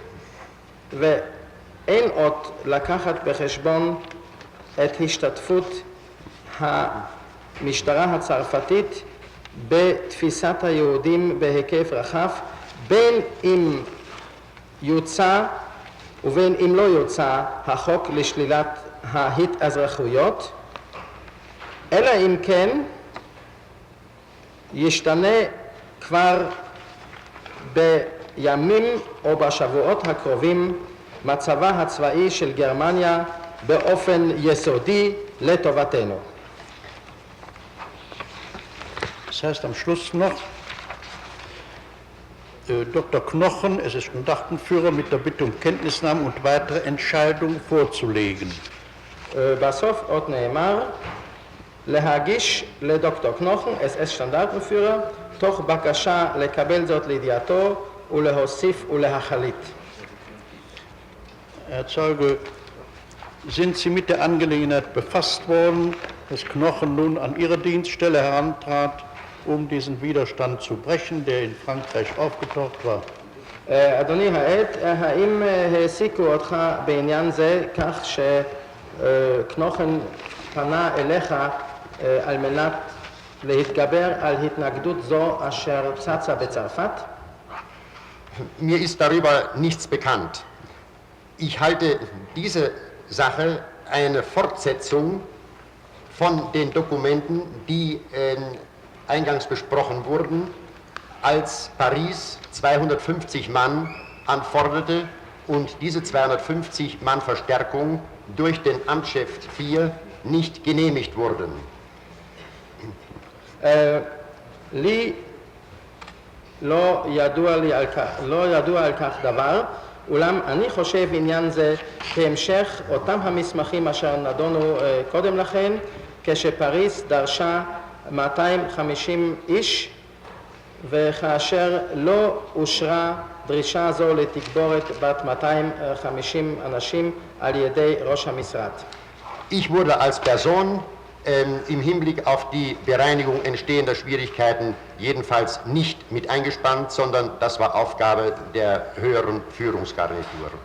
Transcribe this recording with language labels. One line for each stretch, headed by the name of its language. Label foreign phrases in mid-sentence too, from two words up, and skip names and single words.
Hebrew: ואין עוד לקחת בחשבון את השתתפות המשטרה הצרפתית בתפיסת היהודים בהיקף רחב, בין אם יוצא ובין אם לא יוצא החוק לשלילת ההתאזרחויות, אלא אם כן ישתנה כבר בימים או בשבועות הקרובים מצבה הצבאי של גרמניה באופן יסודי לטובתנו.
German: Das heißt am Schluss noch, Dr. Knochen, SS-Standachtenführer, mit der Bitte um Kenntnisnahme und weitere Entscheidungen vorzulegen.
Hebrew: בסוף עוד נאמר, להגיש לדוקטור קנוכן, SS שטנדרטנפיורר, תוך בקשה לקבל זאת לידיעתו ולהוסיף ולהחליט.
German: Herr Zeuge, sind Sie mit der Angelegenheit befasst worden, dass Knochen nun an Ihre Dienststelle herantrat, um diesen Widerstand zu brechen, der in Frankreich aufgetaucht war?
Hebrew: אדוני העד, האם העסיקו אותך בעניין זה כך שקנוכן פנה אליך על מנת להתגבר על התנגדות זו אשר צצה בצרפת?
German: Mir ist darüber nichts bekannt. Ich halte diese Sache eine Fortsetzung von den Dokumenten, die eingangs besprochen wurden, als Paris 250 Mann anforderte und diese 250 Mann Verstärkung durch den Amtschef 4 nicht genehmigt wurden.
Hebrew: לי לא ידוע על כך דבר, אולם אני חושב עניין זה כהמשך אותם המסמכים אשר נדונו קודם לכן, כשפריז דרשה 250 איש, וכאשר לא אושרה דרישה זו לתגבורת בת 250 אנשים על ידי ראש המשרד.
German: Ich wurde als Person im Hinblick auf die Bereinigung entstehender Schwierigkeiten jedenfalls nicht mit eingespannt, sondern das war Aufgabe der höheren Führungsgarnitur.